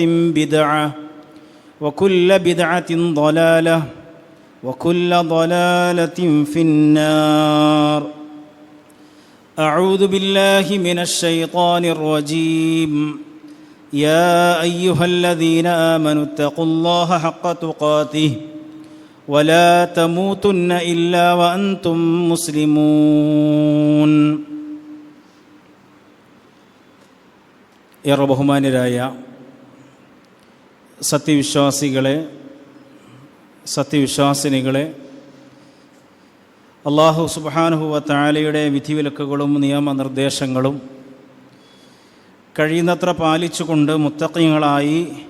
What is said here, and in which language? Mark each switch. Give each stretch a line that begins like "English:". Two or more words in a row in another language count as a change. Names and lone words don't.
Arabic: بدعة وكل بدعة ضلالة وكل ضلالة في النار أعوذ بالله من الشيطان الرجيم يا أيها الذين آمنوا اتقوا الله حق تقاته ولا تموتن إلا وأنتم مسلمون.
Malayalam: ഏറെ ബഹുമാന്യരായ സത്യവിശ്വാസികളെ, സത്യവിശ്വാസിനികളെ, അല്ലാഹു സുബ്ഹാനഹു വ തആലയുടെ വിധിവിലക്കുകളും നിയമനിർദ്ദേശങ്ങളും കഴിയുന്നത്ര പാലിച്ചുകൊണ്ട് മുത്തഖീങ്ങളായി,